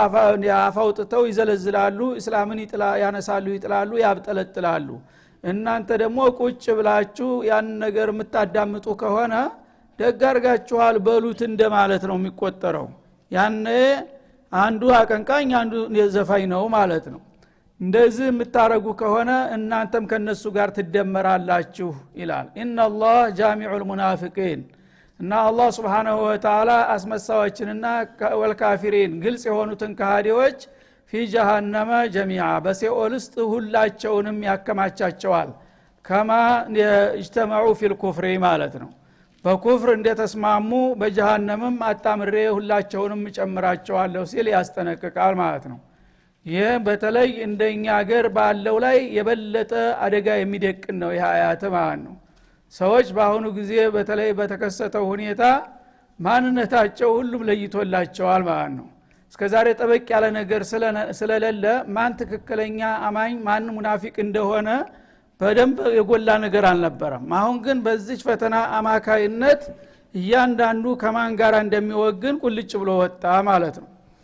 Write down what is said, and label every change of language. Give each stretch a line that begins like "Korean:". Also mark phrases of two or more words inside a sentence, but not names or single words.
Amharic: ያፋውጥተው ይዘለዝላሉ እስላምን ያነሳሉ ይጥላሉ ያብጠለጥላሉ እናንተ ደግሞ ቁጭ ብላችሁ ያን ነገር የምታዳምጡ ከሆነ ደጋርጋችኋል በሉት እንደማለት ነው የሚቆጠረው ያነ አንዱ አቀንቃኝ አንዱ የዘፋኝ ነው ማለት ነው እንደዚህ የምታረጉ ከሆነ እናንተም ከነሱ ጋር ትደመራላችሁ ይላል
Arabic: إن الله جامع المنافقين
Amharic: እና አላህ
Arabic: سبحانه وتعالى
Amharic: አስመሳዎችንና ወልካፊሪን ግልጽ የሆኑትን ከሃዲዎች
Arabic: في جهنم جميعا
Amharic: በሲኦል ውስጥ ሁላቸውንም ያከማቻቸዋል ከማ
Arabic: اجتمعوا في الكفر
Amharic: ማለት ነው በኩፍር እንደተስማሙ በጀሃነምም አጣምሬ ሁላቸውንም ጨምራቸዋለሁ ሲል ያስጠነቅቃል ማለት ነው ይሄ በተለይ እንደኛ ሀገር ባለው ላይ የበለጠ አደጋ የሚደቅን ነው ይህ አያት ማለት ነው ሰዎች በአሁኑ ጊዜ በተለይ በተከሰተው ሁኔታ ማንነታቸው ሁሉም ለይቶላቸዋል ማለት ነው። እስከዛሬ ጠበቅ ያለ ነገር ስለሌለ ማን ትክክለኛ አማኝ ማን ሙናፊቅ እንደሆነ በደንብ የጎላ ነገር አልነበረም። አሁን ግን በዚህ ፈተና አማካይነት እያንዳንዱ ከማን ጋር እንደሚወግን ቁልጭ ብሎ ወጣ ማለት ነው።